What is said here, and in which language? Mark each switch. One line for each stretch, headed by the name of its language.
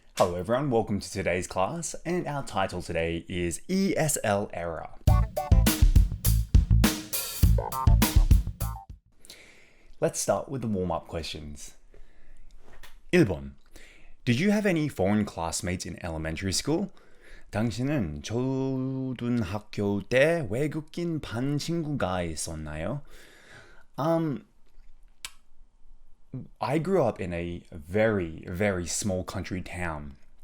English: Hello everyone, welcome to today's class, and our title today is ESL Error. Let's start with the warm-up questions.
Korean: 1번.
English: Did you have any foreign classmates in elementary school?
Korean: 당신은 초등학교 때 외국인 반 친구가 있었나요?
English: I grew up in a very, very small country town.